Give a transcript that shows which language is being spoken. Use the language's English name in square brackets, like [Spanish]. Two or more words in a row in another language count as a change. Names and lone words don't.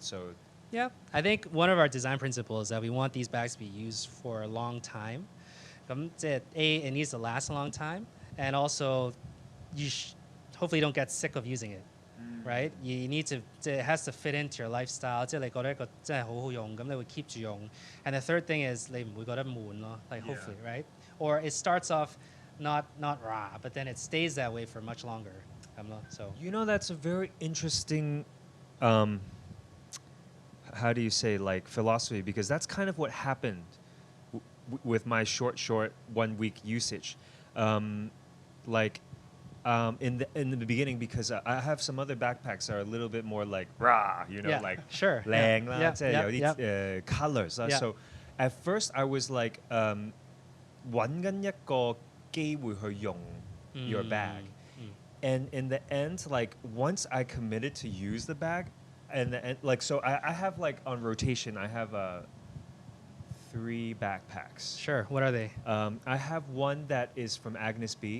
[English] So. Yeah, I think one of our design principles is that we want these bags to be used for a long time. It needs to last a long time, and also you hopefully don't get sick of using it. Right? You need to, it has to fit into your lifestyle. [Cantonese] 即係你覺得一個真係好好用，咁你會 keep 住用。 [English] And the third thing is [Cantonese] 你唔會覺得悶咯， [English] like hopefully, right? Or it starts off not raw, but then it stays that way for much longer. So you know, that's a very interesting, how do you say, like philosophy, because that's kind of what happened with my short 1 week usage. In the beginning, because I have some other backpacks that are a little bit more like rah, you know, like [Cantonese] 靚啦，即係有啲colors 啦。 [English] So at first I was like [Cantonese] 揾緊一個機會去用 [English] your bag, and in the end, like once I committed to use the bag, and like so I have like on rotation I have 3 backpacks. Sure. What are they? I have one that is from Agnes B.